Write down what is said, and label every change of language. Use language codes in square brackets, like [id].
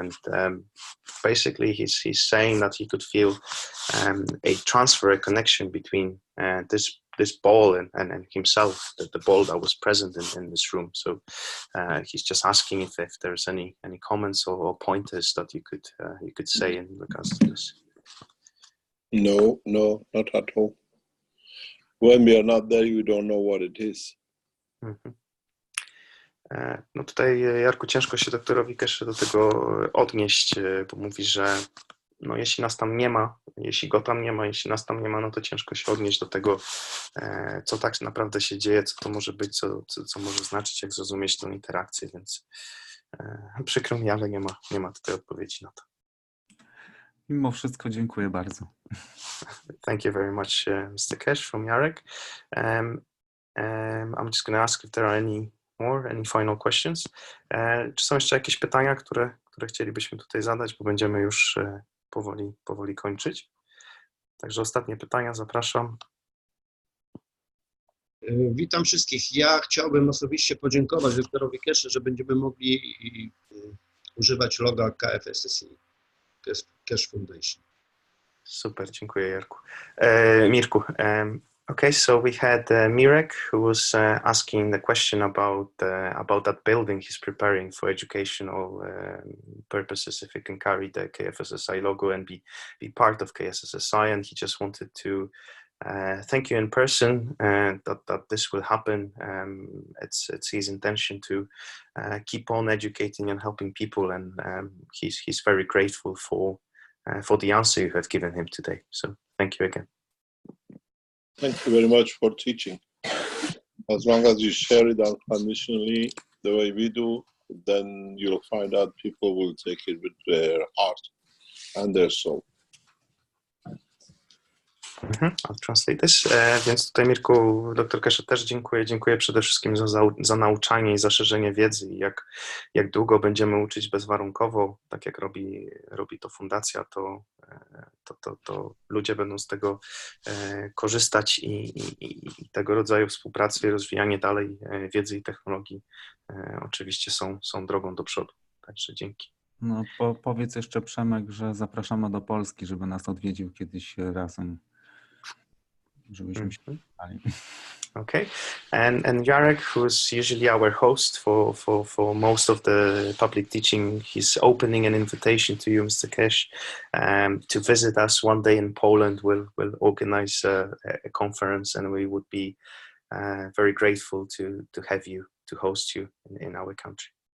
[en] And basically, he's saying that he could feel a transfer, a connection between this ball and himself, the ball that was present in this room. So he's just asking if there's any comments or pointers that you could say in regards to this. No, not at all. When we are not there, you don't know what it is. [pl] No tutaj, Jarku, ciężko się doktorowi Keshe do tego odnieść, bo mówi, że no jeśli nas tam nie ma, jeśli go tam nie ma, jeśli nas tam nie ma, no to ciężko się odnieść do tego, co tak naprawdę się dzieje, co to może być, co może znaczyć, jak zrozumieć tę interakcję, więc przykro mi, ale nie ma tutaj odpowiedzi na to. Mimo wszystko dziękuję bardzo. [en] Thank you very much, Mr. Keshe from Jarek. I'm just going to ask if there are any final questions. [pl] Czy są jeszcze jakieś pytania, które chcielibyśmy tutaj zadać, bo będziemy już powoli kończyć. Także ostatnie pytania, zapraszam. Witam wszystkich. Ja chciałbym osobiście podziękować doktorowi Keshe, że będziemy mogli używać loga KF SSI Keshe Foundation. Super, dziękuję Mirku. [en] Okay, so we had Mirek, who was asking the question about that building he's preparing for educational purposes, if he can carry the KFSSI logo and be part of KSSI, and he just wanted to thank you in person that this will happen. It's his intention to keep on educating and helping people, and he's very grateful for the answer you have given him today. So thank you again. Thank you very much for teaching. As long as you share it unconditionally the way we do, then you'll find out people will take it with their heart and their soul. I'll translate this. [pl] Więc tutaj, Mirku, dr Keshe też dziękuję. Dziękuję przede wszystkim za nauczanie i za szerzenie wiedzy i jak długo będziemy uczyć bezwarunkowo, tak jak robi to fundacja, to ludzie będą z tego korzystać i tego rodzaju współpracy i rozwijanie dalej wiedzy i technologii oczywiście są drogą do przodu. Także dzięki. No, powiedz jeszcze, Przemek, że zapraszamy do Polski, żeby nas odwiedził kiedyś razem, żebyśmy się spotkali. [en] Okay, and Jarek, who's usually our host for most of the public teaching, he's opening an invitation to you, Mr. Keshe, to visit us one day in Poland. We'll organize a conference, and we would be very grateful to have you, to host you in our country.